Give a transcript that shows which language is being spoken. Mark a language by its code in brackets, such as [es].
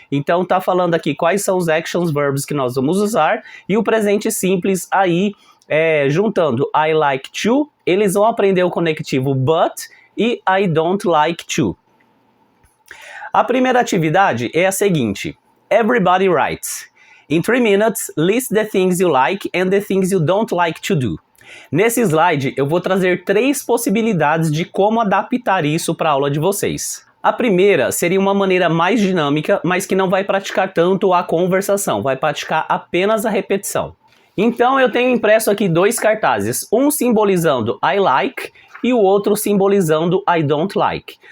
[pt] Então tá falando aqui quais são os actions verbs que nós vamos usar e o presente simples aí, juntando [en] I like to, [pt] eles vão aprender o conectivo but e [en] I don't like to. [pt] A primeira atividade é a seguinte. [en] Everybody writes. In 3 minutes, list the things you like and the things you don't like to do. [pt] Nesse slide, eu vou trazer 3 possibilidades de como adaptar isso para a aula de vocês. A primeira seria uma maneira mais dinâmica, mas que não vai praticar tanto a conversação, vai praticar apenas a repetição. Então eu tenho impresso aqui 2 cartazes, um simbolizando [en] I like [pt] e o outro simbolizando [en] I don't like.